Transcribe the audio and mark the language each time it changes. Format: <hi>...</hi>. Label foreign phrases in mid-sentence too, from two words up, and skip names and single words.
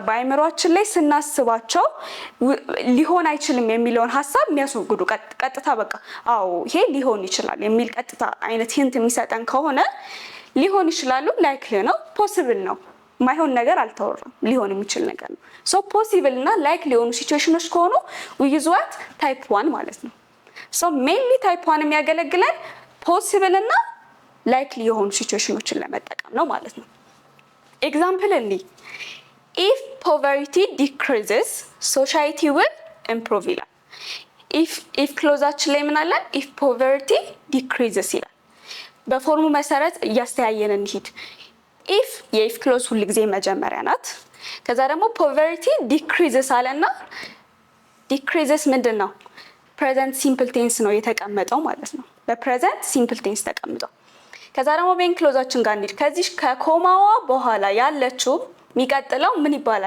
<am>በአይምሮአችን ላይ ስናስባቸው ሊሆን አይችልም የሚለውን ሀሳብ የሚያስወግዱ ቀጥታ በቃ አዎ ይሄ ሊሆን ይችላል የሚል ቀጥታ አይነት ሂንት የሚሰጠን ከሆነ ሊሆን ይችላሉ፣ ላይክሊ ነው፣ ፖሲብል ነው። ማይሆን ነገር አልተወራም፣ ሊሆን የሚችል ነገር ነው። ሶ ፖሲብል እና ላይክሊ የሆኑ ሲቹዌሽኖች ከሆኑ</am> <en>we use what?</en> <am>ታይፕ 1 ማለት ነው። ሶ ሜንሊ ታይፕ 1 የሚያገለግለን ፖሲብል እና ላይክሊ የሆኑ ሲቹዌሽኖችን ለመጠቀም ነው ማለት ነው። ኤግዛምፕል እንይ።</am> <en>if poverty decreases society will improve</en> <am>ይላል። if ክሎዛችን ላይ ምን አለ?</am> <en>if poverty decreases</en> <am>ይላል። በፎርሙ መሰረት እያስተያየን እንሂድ። ኢፍ የኢፍ ክሎዝ ሁሉ ጊዜ መጀመሪያ ናት። ከዛ ደግሞ</am> <en>poverty decreases</en> <am>አለና ዲክሪዝስ ምንድነው?</am> <en>present simple tense</en> <am>ነው የተቀመጠው ማለት ነው። በፕሬዘንት ሲምፕል ቴንስ ተቀምጠው ከዛ ደግሞ ሜን ክሎዛችን ጋር እንሂድ። ከዚህ ከኮማዋ በኋላ ያለችው የሚቀጥለው ምን ይባላል?</am>